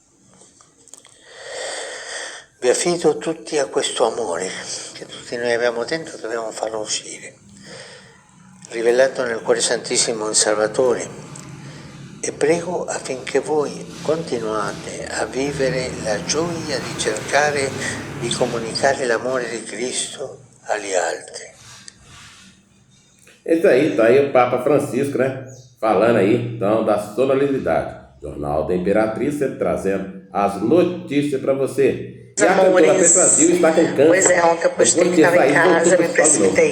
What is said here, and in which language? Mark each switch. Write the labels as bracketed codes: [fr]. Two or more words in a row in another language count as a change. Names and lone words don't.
[it] Vi affido tutti a questo amore che tutti noi abbiamo dentro, dobbiamo farlo uscire, rivelato nel Cuore Santissimo del Salvatore, e prego affinché voi continuate a vivere la gioia di cercare di comunicare l'amore di Cristo agli altri. [pt] Esse aí, tá aí o Papa Francisco, né? Falando aí, então, da solidariedade. Jornal da Imperatriz, trazendo as notícias para você. E a cantora Brasil está com câncer. Pois é, ontem eu postei que estava em casa, me precipitei.